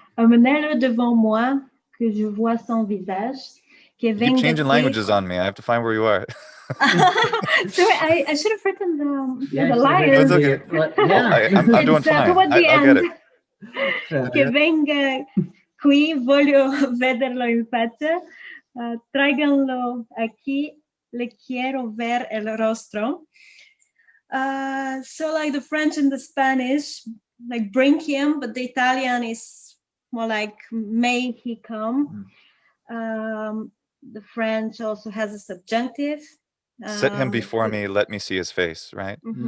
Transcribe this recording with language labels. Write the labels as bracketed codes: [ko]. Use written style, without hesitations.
[fr] Un meneur devant moi que je vois son visage. [en] You keep changing languages on me. I have to find where you are. Sorry, I should have written the line. It's okay. I'm doing fine. Toward the I'll end. get it. [it] Che venga qui, voglio vederlo in faccia. [es] Tráiganlo aquí, le quiero ver el rostro. [en] So like the French and the Spanish, like bring him, but the Italian is more like may he come. The French also has a subjunctive. Set him before me, let me see his face, right?